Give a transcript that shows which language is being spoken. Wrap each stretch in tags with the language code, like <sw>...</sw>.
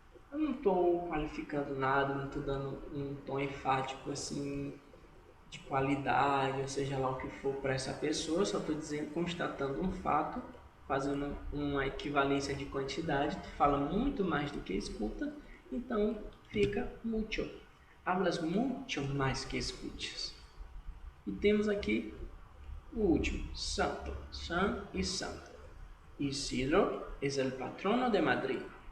<pt>Eu não estou qualificando nada, não estou dando um tom enfático assim de qualidade, ou seja lá o que for para essa pessoa, só estou dizendo, constatando um fato, fazendo uma equivalência de quantidade, tu fala muito mais do que escuta, então fica mucho.</pt> <es>Hablas mucho</es> <pt>mais que escutas. E temos aqui o último, santo, san e santo.</pt> <es>Isidro es el patrono de Madrid.</es>